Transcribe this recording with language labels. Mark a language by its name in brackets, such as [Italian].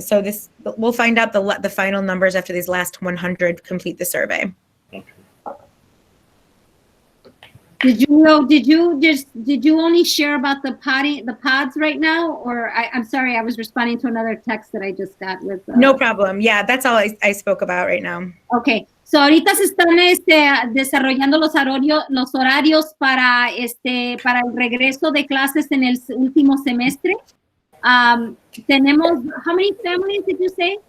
[English] So we'll find out the final numbers after these last 100 complete the survey. Did you only share about the pods right now, or I'm sorry, I was responding to another text that I just got with. No problem. Yeah, that's all I spoke about right now. Okay, so [Spanish] ahorita se están desarrollando los horarios para el regreso de clases en el último semestre. Tenemos, [English] how many families did you say?